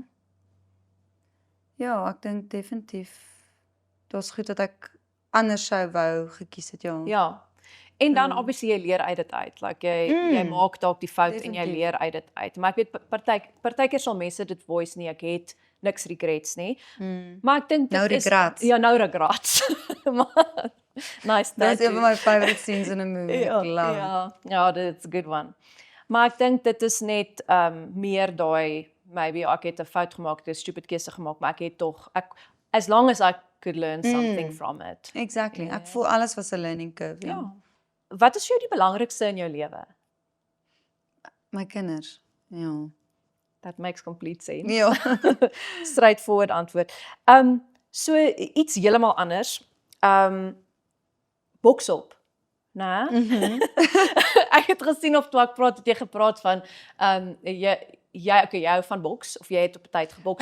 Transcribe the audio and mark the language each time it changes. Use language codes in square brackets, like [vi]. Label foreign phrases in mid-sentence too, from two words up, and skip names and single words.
[af] Ja, ek dink definitief daar's goed dat ek anders sou wou gekies het, ja. Ja. En dan obviously jy leer uit dit uit. Like jy maak dalk die fout en jy leer uit dit uit. Maar ek weet partykeer sal mense dit voice nie, ek het niks regrets nie. Maar ek dink dit is regrets. Ja, nou regrets. Maar nice. [en] That's one of my favorite scenes in a movie. [af] Ja, Ek love. ja, [en] that's a good one. [af] Maar ek dink dit is net meer daai maybe ek het 'n fout gemaak, 'n stupid keuse gemaak, maar ek het tog [en] as long as I could learn something from it. [af] Exactly. Ek voel alles was 'n [en] learning curve. [af] Ja. Wat is vir jou die belangrikste in jou lewe? My kinders. Ja. [en] That makes complete sense. [af] Ja. Straightforward antwoord. So iets heeltemal anders. Boksop. Né? Ek het gesien of toe ek praat het jy gepraat van jy hou van boks of jy het op 'n tyd geboks.